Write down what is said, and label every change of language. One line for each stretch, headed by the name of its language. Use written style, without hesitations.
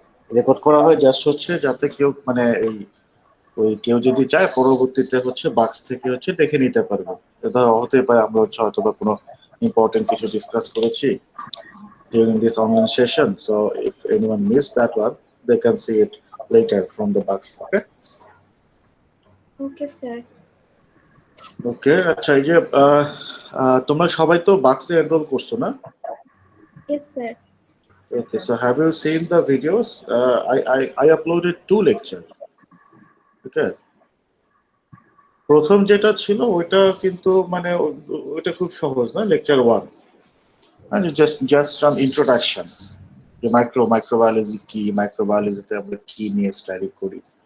Bangla: Record করা হয় just হচ্ছে যাতে কেউ মানে এই ওই কেউ যদি চায় পরবর্তীতে হচ্ছে বাক্স থেকে হচ্ছে দেখে নিতে পারবে। ধরো হতে পারে আমরা হচ্ছে হয়তো বা কোনো ইম্পর্টেন্ট কিছু ডিসকাস করেছি
English: during this online session. So if anyone missed that one, they can see it later from the box. Okay. Okay sir.
Bangla: ওকে, আচ্ছা এই যে তোমরা সবাই তো বাক্সে এনরোল করছো না?
English: Yes sir. Okay, so have you seen the videos? I uploaded 2 lectures. Okay.
Bangla: প্রথম যেটা ছিল ওইটা কিন্তু মানে ওইটা খুব সহজ না, লেকচার 1, মানে জাস্ট সাম ইন্ট্রোডাকশন, যে মাইক্রোবায়োলজি কি, মাইক্রোবায়োলজিতে আমরা কি নিয়ে স্টাডি করি।